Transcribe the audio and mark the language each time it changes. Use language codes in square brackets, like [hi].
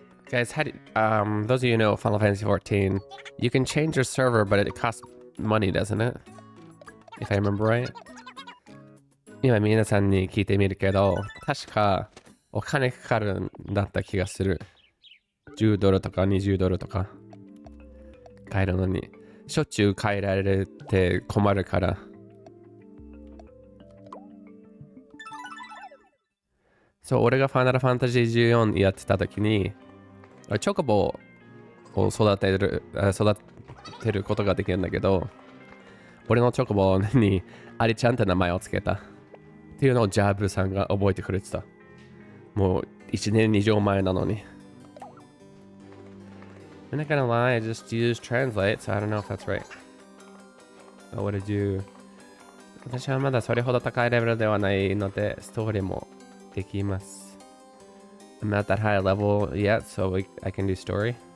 [en] Guys, how do those of you who know Final Fantasy 14, you can change your server, but it costs money, doesn't it? If I remember right. [ja] 今皆さんに聞いてみるけど、確かお金かかるんだった気がする。 10ドルとか20ドルとか買えるのに、しょっちゅう変えられて困るから。そう、俺がファイナルファンタジー14やってた時に、チョコボを育てることができるんだけど、俺のチョコボにアリちゃんって名前をつけた。っていうのをジャブさんが覚えてくれてた。もう1年以上前なのに。 [en] I'm not gonna lie, I just used translate, so I don't know if that's right. But what did you... [ja] 私はまだそれほど高いレベルではないので、ストーリーもできます。 [en] I'm not that high level yet, so I can do story.